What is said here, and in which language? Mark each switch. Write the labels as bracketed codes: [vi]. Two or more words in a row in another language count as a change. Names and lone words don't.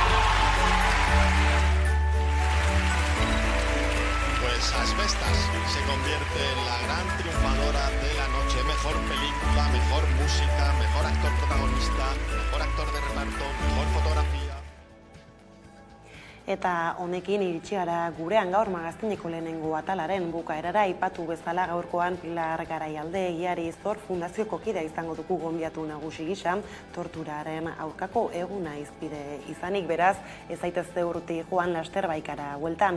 [es] Pues Asbestas se convierte en la gran triunfadora de la noche. Mejor película, mejor música, mejor actor protagonista, mejor actor de reparto, mejor fotografía. [eu] Eta honekin iritsi gara gurean gaur magaztineko lehenengo atalaren bukaerara. Aipatu bezala gaurkoan Pilar Garaialde Egiari Zor Fundazioko kidea izango dugu gonbiatu nagusi gisa, torturaren aurkako eguna hizpide izanik, beraz, ez zaitezte urruti joan laster baikara bueltan.